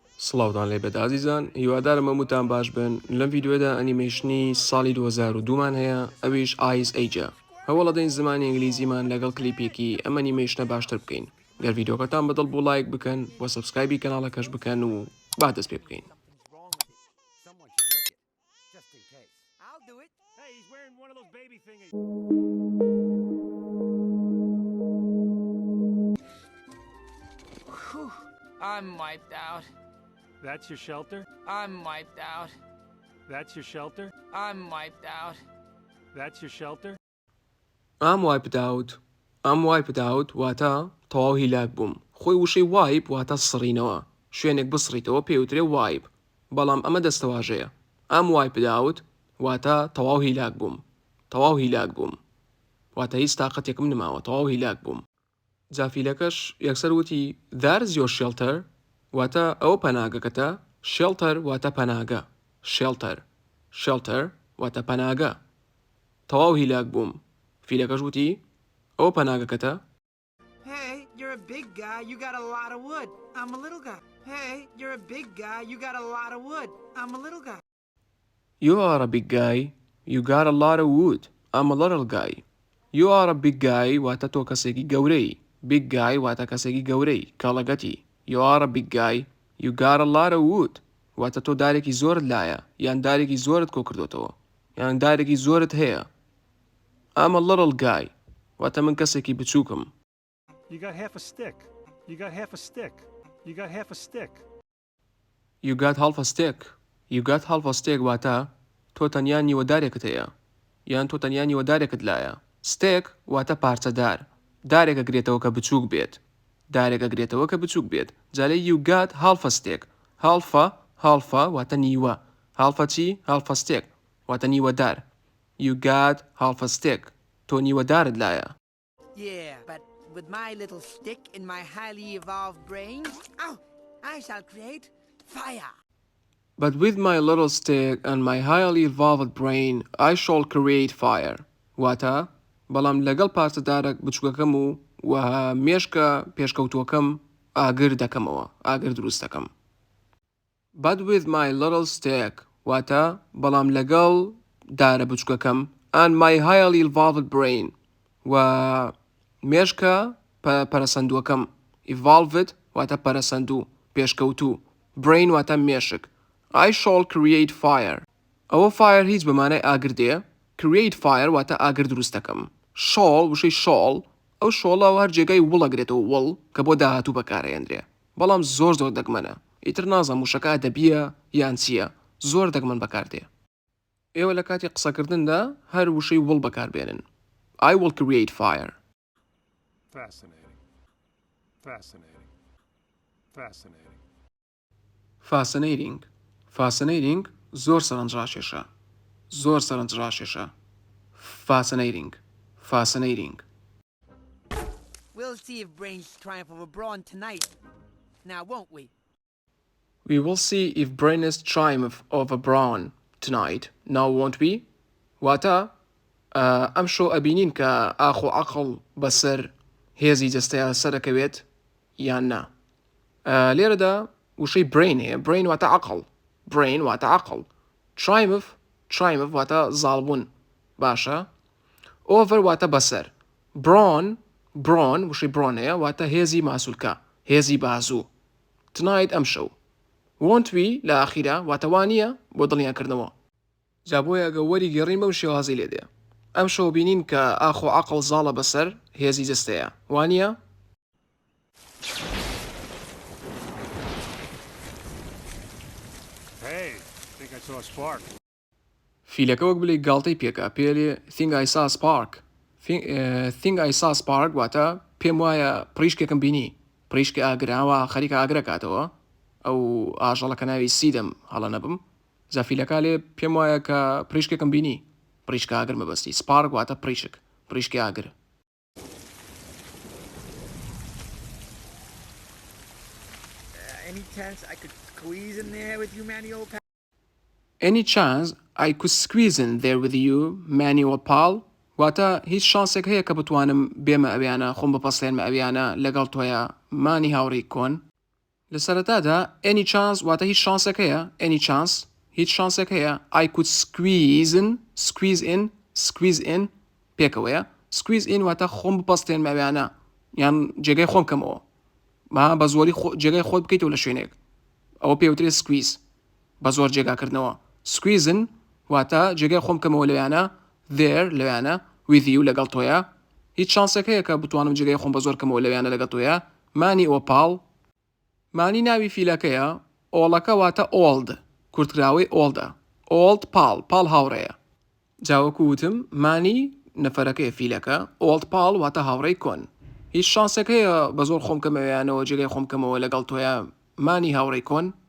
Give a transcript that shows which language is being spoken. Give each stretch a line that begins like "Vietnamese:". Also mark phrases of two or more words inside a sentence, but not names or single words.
Central Kurdish: سڵاوتان لێبێت ئازیزان، هیوادارم هەمووتان باش بن. لەم ڤیدیۆدا ئەنیمێشنی ساڵی 2002مان هەیە، ئەویش ئایس ئەیجە. هەوڵە دەین زمانی ئینگلیزیمان لەگەڵ کلیپێکی ئەم ئەنیمێشنە باشتر بکەین. گەر ڤیدیۆکەتان بەدڵ بۆ لایک بکەن بۆ سەبسکرایبی کەناڵەکەش بکەن و با دەست پێ بکەین.
English: I'm wiped out. That's your shelter? I'm wiped out. That's your shelter? I'm wiped out. That's your shelter? I'm wiped out. I'm wiped out
Central Kurdish: واتە تەواو هیلاک بووم. خۆی وشەی وایپ واتە سڕینەوە. شوێنێک بسڕیتەوە پێوترێ وایپ. بەڵام ئەمە دەستەواژەیە.
English: I'm wiped out
Central Kurdish: واتە تەواو هیلاک بووم. تەواو هیلاک بووم. واتە هیچ تاقەتێکم نماوە. تەواو هیلاک بووم. جافیلەکەش یەکسەر وتی
English: That's your shelter
Central Kurdish: واتە ئەوە پەناگەکەتە. shelter واتە پەناگە. shelter واتە پەناگە. تەواو هیلاک بووم. فیلەکەش وتی ئەوە پەناگەکەتە.
English: Hey, you're a big guy, you got a lot of wood. I'm a little guy. Hey, you're a big guy, you got a lot of wood. I'm a little guy. You are a big guy. You got a lot of wood. I'm a little guy. You are a big guy
Central Kurdish: واتە تۆ کەسێکی گەورەی.
English: Big guy
Central Kurdish: واتە کەسێکی گەورەی کاڵەگەتی.
English: You are a big guy. You got a lot of wood
Central Kurdish: واتە تۆ دارێکی زۆرت لایە یان دارێکی زۆرت کۆ کردوتەوە یان دارێکی زۆرت هەیە.
English: I'm a little guy
Central Kurdish: واتە من کەسێکی بچووکم.
English: You got half a stick. You got half a stick. You got half a stick. You got half a stick. You got half a stick
Central Kurdish: واتە تۆ تەنیا نیوەدارێکت هەیە یان تۆ تەنیا نیوەدارێکت لایە. Stick واتە پارچەدار. دارێکە گرێتەوە کە بچووک بێت. دارێکە گرێتەوە کە بچووک بێت.
English: جالێ you got half a stick. half
Central Kurdish: واتە نیوە. half چی؟
English: half a stick
Central Kurdish: واتە نیوەدار.
English: You got half a stick.
Central Kurdish: تۆ نیوەدارت لایە.
English: Yeah, but with my little stick and my highly evolved brain, I shall create fire. But with my little stick and my highly evolved brain, I shall create fire.
Central Kurdish: واتە بەڵام لەگەڵ پارچەدارێک بچووکەکەم و مێشکە پێشکەوتووەکەم ئاگر دەکەمەوە. ئاگر دروست دەکەم.
English: But with my little stick
Central Kurdish: واتە بەڵام لەگەڵ دارە بچووکەکەم
English: and my highly evolved brain
Central Kurdish: و مێشکە پەرەسەندووەکەم. evolved واتە پەرەسەندوو پێشکەوتوو. brain واتە مێشک.
English: I shall create fire.
Central Kurdish: ئەوە fire هیچ بەمانای ئاگر دێ.
English: create fire
Central Kurdish: واتە ئاگر دروست دەکەم. شۆڵ وشەی شۆڵ ئەو شۆڵە هەر جێگای وڵەگرێتەوە وڵ کە بۆ داهاتوو بەکارهێنرێ. بەڵام زۆر دەگمەنە. ئیتر نازانم وشەکە ئەدەبیە یان چییە. زۆر دەگمەن بەکاردێ. ئێوە لە کاتی قسەکردندا هەر وشەی وڵ بەکاربێنن.
English: I will create fire. Fascinating. Fascinating. Fascinating. Fascinating. Fascinating
Central Kurdish: زۆر سەرنجڕاکێشە. زۆر سەرنجڕاکێشە.
English: Fascinating. Fascinating. We'll see if brains triumph over brawn tonight. Now, won't we? We will see if brains triumph over brawn tonight. Now won't we?
Central Kurdish: واتە ئەم شۆ ئەبینین کە ئاخۆ عەقڵ بەسەر هێزی جەستەیە سەرەکەوێت یان نا. لێرەدا وشەی brain هەیە. brain واتە عەقڵ. brain واتە عەقڵ. triumph واتە زاڵبوون. باشە. over واتە بەسەر. brawn وشەی brawn هەیە واتە هێزی ماسوولکە. هێزی بازوو. tonight ئەم شەو.
English: won't we
Central Kurdish: لە ئاخیرا واتە وانییە بۆ دڵنیاکردنەوە. جا بۆیە ئەگە وەری گەڕین بەو شێوازی لێدێ. ئەم شەو بینین کە ئاخۆ عەقڵ زاڵە بەسەر هێزی جەستەیە. وانییە؟
English: Hey, I think I saw a spark.
Central Kurdish: فیلەکە وەک بڵێ گاڵتەی پێکا پێلێ
English: think I saw a spark. think I saw spark
Central Kurdish: واتە پێم وایە پڕیشکێکم بینی. پڕیشکی ئاگراوە خەریکە ئاگرە کاتەوە. ئەو ئاژەڵەکە ناوی سیدەم هەڵە نەبم. جا فیلەکە لێ پێم وایە کە پڕیشکێکم بینی. پڕیشکە ئاگر مەبەستی. spark واتە پڕیشک. پڕیشکی ئاگر.
English: Any chance I could squeeze in there with you, manual pal? Any chance I could squeeze in there with you, manual pal?
Central Kurdish: واتە هیچ شانسێک هەیە کە بتوانم بێمە ئەویانە خۆم بپەسێنمە ئەویانە لەگەڵ تۆیە مانی هاوڕێی کۆن. لە سەرەتادا
English: any chance
Central Kurdish: واتە هیچ شانسێک هەیە
English: any chance
Central Kurdish: هیچ شانسێک هەیە
English: I could squeeze in
Central Kurdish: پێکەوەیە
English: squeeze in
Central Kurdish: واتە خۆم بپەستێن مەویانە یان جێگەی خۆم کەمەوە بە زۆری جێگەی خۆت بکەیتەوە لە شوێنێک ئەوە پێوترێت squeeze بە زۆر جێگاکردنەوە squeezing واتە جێگەی خۆم کەمەوە لەویانە there لەویانە
English: with you
Central Kurdish: لەگەڵ تۆیە هیچ شانسێک هەیە کە بتوانم جێگەی خۆم بە زۆر کەمەوە لەویانە لەگەڵ تۆیە مانی ئۆپاڵ مانی ناوی فیلەکەیە ئۆڵەکە واتە ئۆڵد کورتکراوەی ئۆڵدە
English: old pal
Central Kurdish: هاوڕێیە جاوەکو وتم مانی نەفەرەکەی فیلەکە
English: old pal
Central Kurdish: واتە هاوڕێی کۆن هیچ شانسێک هەیە بە زۆر خۆم کەمەوەیانەوە جێگەی خۆم کەمەوە لەگەڵ تۆیە مانی هاوڕێی کۆن